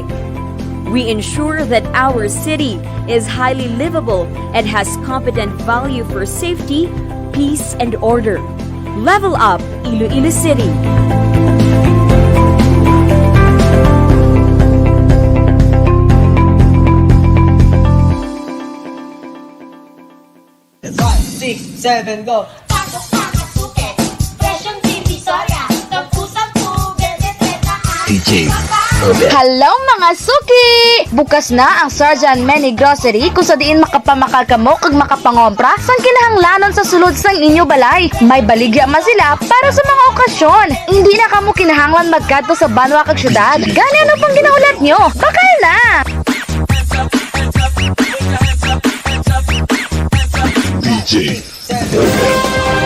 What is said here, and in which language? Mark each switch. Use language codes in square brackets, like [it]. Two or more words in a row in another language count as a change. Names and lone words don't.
[en] We ensure that our city is highly livable and has competent value for safety, peace, and order. Level up Iloilo City! 5, 6, 7, go! [tl] Pasok sa kasuke, presyong divisoria, 10-10, 20-30 DJ Obet. [hil] Hello mga suki! Bukas na ang Sarjan Many Grocery kung sa diin makapamakal kamo kag makapangompra sang kinahanglanon sa sulod sang inyo balay. May baligya man sila para sa mga okasyon. Hindi na kamo kinahanglan magkadto sa banwa kag syudad. Gani ano pang ginaulat nyo? Bakal na! DJ Obet.